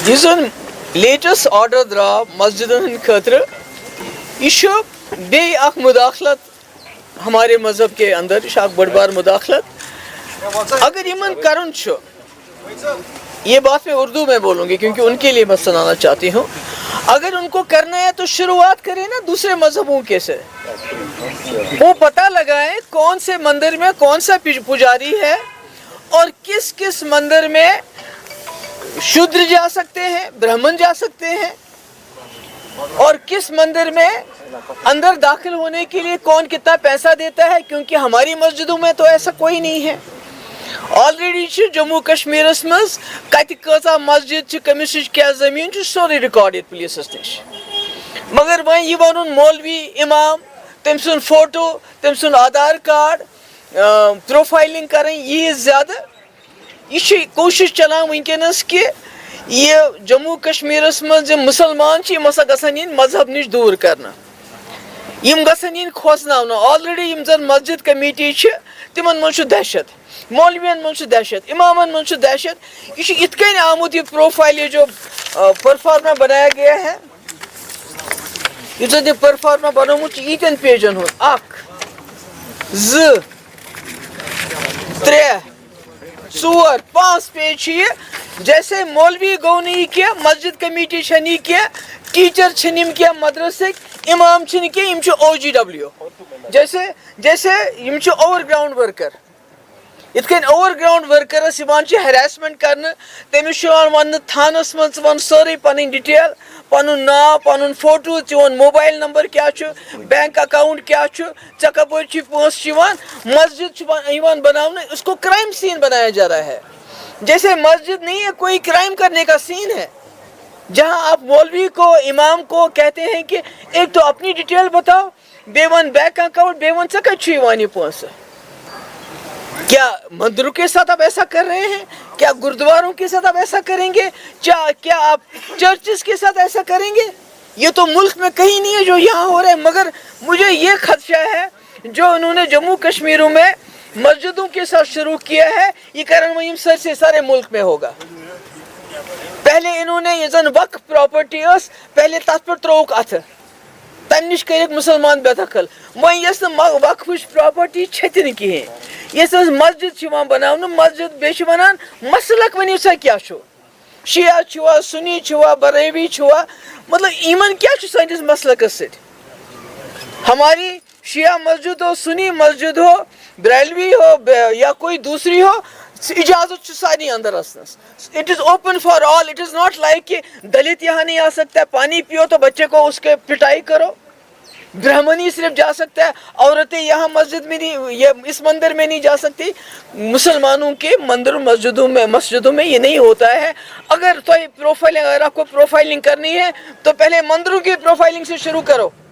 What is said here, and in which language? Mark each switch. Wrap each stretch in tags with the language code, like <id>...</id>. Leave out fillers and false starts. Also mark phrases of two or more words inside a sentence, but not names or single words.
<ks>یہ زن</ks> <en>latest order</en> <ks>درا مسجدن ہند خاطر یہ بیٚیہِ اکھ مداخلت</ks> <ur>ہمارے مذہب کے اندر</ur> <ks>یہ اکھ بڑ بار مداخلت اگر یمن کرن چھُ</ks> <ur>یہ بات میں اردو میں بولوں گی کیونکہ ان کے لیے میں سنانا چاہتی ہوں اگر ان کو کرنا ہے تو شروعات کریں نا دوسرے مذہبوں کے سے وہ پتہ لگائیں کون سے مندر میں کون سا پجاری ہے اور کس کس مندر میں شودر جا سکتے ہیں برہمن جا سکتے ہیں اور کس مندر میں اندر داخل ہونے کے لیے کون کتنا پیسہ دیتا ہے کیونکہ ہماری مسجدوں میں تو ایسا کوئی نہیں ہے آلریڈی جموں کشمیر</ur> <ks>مز کت کۭژاہ مسجد کمس کیا زمین سورے ریکارڈ یہ پولیسس نش مگر وۄنۍ یہ ون مولوی امام تم سن فوٹو تم سن آدھار کارڈ پروفائلنگ کریں یہ زیادہ یہ کوشش چلان ونکس کہ یہ جموں کشمیر مز مسلمان ہسا گھن مذہب نش دور کرنا گھن کھوژناؤن آلریڈی زن مسجد کمیٹی تمن من دہشت مولوین من دہشت امامن من دہشت یہ ات کن آمت یہ پروفائل</ks> <ur>یہ جو پرفارما بنایا گیا ہے</ur> <ks>یہ پرفارما بنومت یتن پیجن ہند اخ زٕ ترٛےٚ ژور پانٛژھ پیج یہ</ks> <ur>جیسے مولوی گو نہیں</ur> <ks>کیا مسجد کمیٹی نہیں کیا ٹیچر یم کیا مدرسک امام کی OGW جیسے</ks> <en>over ground worker</en> <ks>ات کن</ks> <en>over ground workers</en> <ks>ہراسمنٹ کرنے تمس ون تھانس من ون سوری پن ڈیٹیل پن ناو پن فوٹو چون موبائل نمبر کیا</ks> <en>bank account</en> <ks>کیا ژے کپٲرۍ چھی پونٛسہٕ</ks> <ur>مسجد بنانے اس کو کرائم سین بنایا جا رہا ہے جیسے مسجد نہیں ہے کوئی کرائم کرنے کا سین ہے جہاں آپ مولوی کو امام کو کہتے ہیں کہ ایک تو اپنی ڈیٹیل بتاؤ</ur> <ks>بے ون بینک اکاؤنٹ بے ون ژے کتہِ چھُے یِوان یہِ پونٛسہٕ</ks> <ur>کیا مندروں کے ساتھ آپ ایسا کر رہے ہیں کیا گردواروں کے ساتھ آپ ایسا کریں گے کیا آپ چرچز کے ساتھ ایسا کریں گے یہ تو ملک میں کہیں نہیں ہے جو یہاں ہو رہا ہے مگر مجھے یہ خدشہ ہے جو انہوں نے جموں کشمیروں میں مسجدوں کے ساتھ شروع کیا ہے یہ کرن ویم سر سے سارے ملک میں ہوگا پہلے انہوں نے یہ زن</ur> <en>waqf property</en> <ur>اس پہلے</ur> <ks>تات پر تروک اتھ تم نش کرک مسلمان بے دخل وۄنۍ یس</ks> <en>waqf property</en> <ks>چھتن کہین یس مسجد بناونہٕ مسجد بیٚیہِ چھِ ونان مسلک ؤنِو سا کیاہ چھُ شیعہ چھُوا سنی چھُوا بریوی چھُوا مطلب یمن کیا چھُ سٲنِس مسلکس سۭتۍ</ks> <ur>ہماری شیعہ مسجد ہو سنی مسجد ہو بریلوی ہو یا کوئی دوسری ہو اجازت</ur> <ks>سارے اندر اچنس</ks> <en>it is open for all it is not like</en> <ur>کہ دلت یہاں نہیں آ سکتا ہے پانی پیو تو بچے کو اس کے پٹائی کرو برہمن ہی صرف جا سکتا ہے عورتیں یہاں مسجد میں نہیں یہ اس مندر میں نہیں جا سکتی مسلمانوں کے مندر مسجدوں میں یہ نہیں ہوتا ہے اگر تو پروفائلنگ اگر آپ کو پروفائلنگ کرنی ہے تو پہلے مندروں کی پروفائلنگ سے شروع کرو</ur>